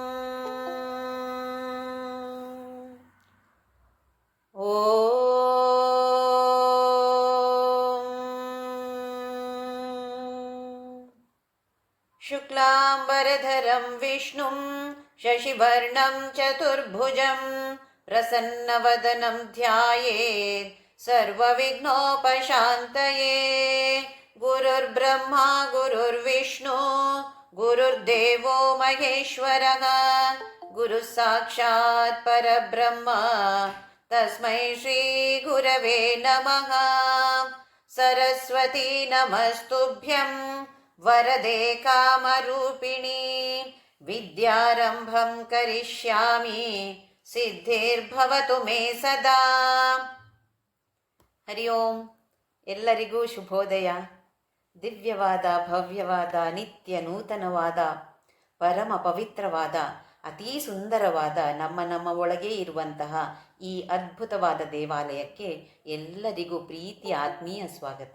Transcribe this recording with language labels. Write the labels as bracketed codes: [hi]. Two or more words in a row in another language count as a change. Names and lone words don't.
[sa] ಶುಕ್ಲಾಂಬರಧರಂ ವಿಷ್ಣುಂ ಶಶಿವರ್ಣಂ ಚತುರ್ಭುಜಂ ಪ್ರಸನ್ನವದನಂ ಧ್ಯಾಯೇತ್ ಸರ್ವವಿಘ್ನೋಪಶಾಂತಯೇ. ಗುರುರ್ಬ್ರಹ್ಮ ಗುರುರ್ವಿಷ್ಣು ಗುರುರ್ದೇವೋ ಮಹೇಶ್ವರಃ ಗುರುಃ ಸಾಕ್ಷಾತ್ ಪರಬ್ರಹ್ಮ ತಸ್ಮೈ ಶ್ರೀ ಗುರವೇ ನಮಃ. ಸರಸ್ವತೀ ನಮಸ್ತುಭ್ಯಂ ವರದೆ ಕಾಮರೂಪಿಣಿ ವಿದ್ಯಾರಂಭಂ ಕರಿಷ್ಯಾಮಿ ಸಿದ್ಧಿರ್ಭವತು ಮೇ ಸದಾ. ಹರಿ ಓಂ. [kn] ಎಲ್ಲರಿಗೂ ಶುಭೋದಯ. ದಿವ್ಯವಾದ, ಭವ್ಯವಾದ, ನಿತ್ಯ ನೂತನವಾದ, ಪರಮ ಪವಿತ್ರವಾದ, ಅತೀ ಸುಂದರವಾದ ನಮ್ಮ ಒಳಗೆ ಇರುವಂತಹ ಈ ಅದ್ಭುತವಾದ ದೇವಾಲಯಕ್ಕೆ ಎಲ್ಲರಿಗೂ ಪ್ರೀತಿಯ ಆತ್ಮೀಯ ಸ್ವಾಗತ.